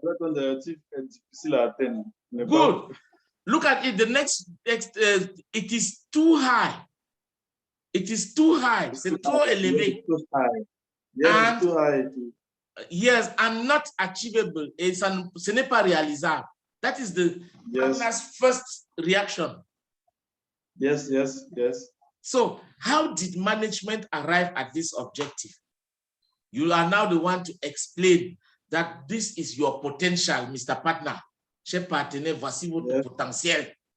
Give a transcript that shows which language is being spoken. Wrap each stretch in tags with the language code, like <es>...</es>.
<fr>L'objectif est difficile à atteindre.</fr> <en>Good. Look at it. The next it is too high. It is too high.</en> <fr>C'est trop élevé.</fr> <en>Too high. Yes, too high. Yes, and not achievable.</en> <fr>Ce n'est pas réalisable.</fr> <en>That is the partner's first reaction. Yes. So, how did management arrive at this objective? You are now the one to explain that this is your potential, Mr. Partner.</en> <fr>Cher partenaire, voici votre potentiel.</fr>